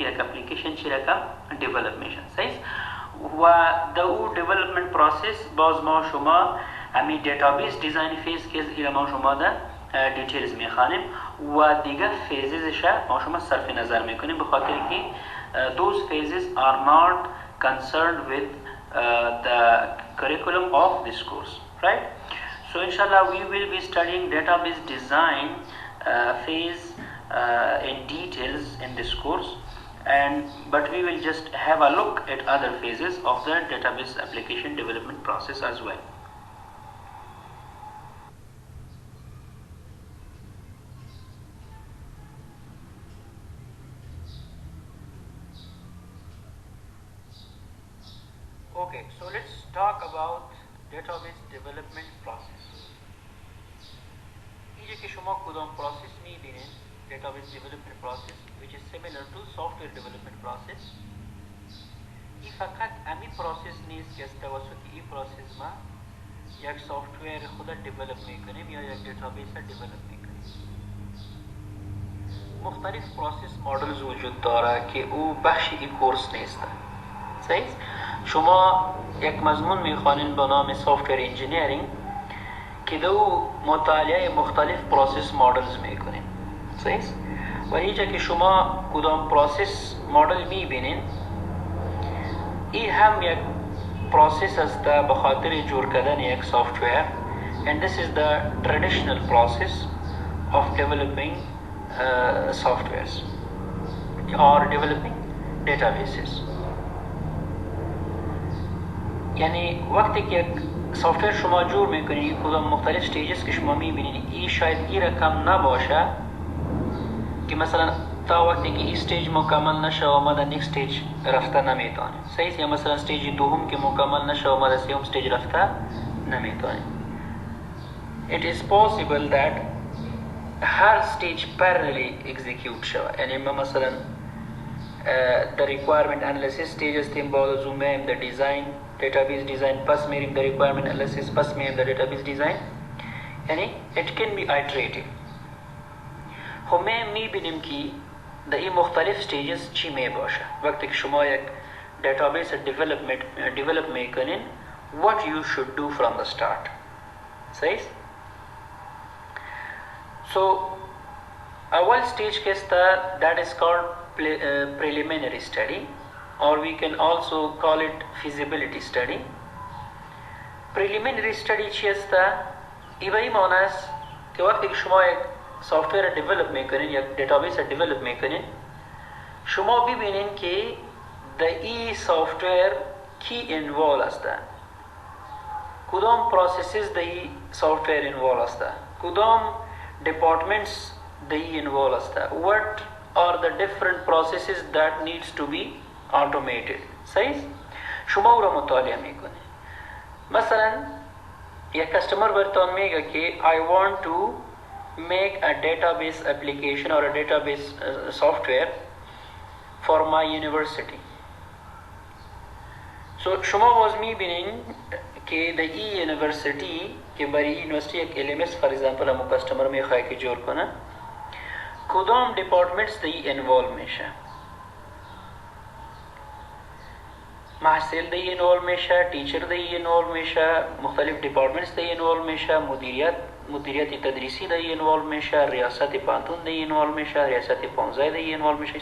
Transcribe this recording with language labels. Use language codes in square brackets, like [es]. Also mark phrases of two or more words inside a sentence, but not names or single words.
[fa] یک اپلیکیشن چی رقم دیولپ میشه صحیح و در او [en] development process [fa] باز ما شما همین [en] database design phase [fa] که ما شما در دیتیلز میخوانیم و دیگه فیزش ما شما صرف نظر میکنیم به خاطر که [en] those phases are not concerned with the curriculum of this course, right? So inshallah we will be studying database design phase in details in this course, but we will just have a look at other phases of the database application development process as well. Okay, so let's talk about database development process. [fa] اینجا که شما کدام پروسس میبینید [en] database development process which is similar to software development process. [fa] این فقط امی پروسس نیست که از توسط این پروسس ما یک سافتویر خود دیولپ میکنیم یا یک دیتابیس دیولپ میکنیم. مختلف [en] process models [fa] وجود داره که او بخش این کورس نیست صحیح. شما یک مضمون میخوانین به نام [en] software engineering [fa] که دو مطالعه مختلف [en] process models [fa] میکنین صحیح و اینجا که شما کدام [en] process model [fa] میبینین این هم یک پروسس است به خاطر جور کردن یک سافتویر [en] and this is the traditional process of developing softwares or developing databases. [fa] یعنی وقتی که یک سافتویر شما جور میکنید کدام مختلف استیجز که شما میبینید این شاید این رقم نباشه که مثلا تا وقتی که این استیج مکمل نشه و ما در [en] next stage [fa] رفته نمیتونیم صحیح، یا مثلا استیج دوم که مکمل نشه و ما در سوم استیج رفته نمیتونیم. [en] It is possible that [fa] هر استیج [en] parallelly execute شود. [fa] یعنی ما مثلا [en] the requirement analysis stage [fa] استیم بعد از اون میم [en] the design database design [fa] پس میریم [en] the requirement analysis [fa] پس میریم [en] the database design. یعنی it can be iterative. [fa] همه میبینیم که در این مختلف stages چی می باشه. وقتی که شما یک [en] database develop میکنین what you should do from the start. صحیح؟ So اول stage [fa] که است [en] that is called preliminary study or we can also call it feasibility study. preliminary study [fa] چی است؟ این معنی است که وقتی که شما یک [en] software develop [fa] میکنین یک [en] database develop [fa] میکنین شما ببینین که در این سافتویر کی انوالو است، کدام پروسیسز در این سافتویر انوالو است، کدام departments در این انوالو است، [en] what are the different processes that needs to be automated. صحیح؟ [fa] شما او را مطالعه میکنین. مثلا یک کستمر برتان میگه که [en] I want to make a database application or a database software for my university. [fa] So شما باز میبینین که در این یونیورسیتی که برای یونیورسیتی یک [en] LMS for example [fa] همون کستمر میخواه که جور کنه کدام departments در این انوالو میشه، محصل در این انوالو میشه، تیچر در این انوالو میشه، مختلف departments در این انوالو میشه، مدیریت تدریسی در این انوالو میشه، ریاست پانتون در این انوالو میشه، ریاست پانزای در این انوالو میشه.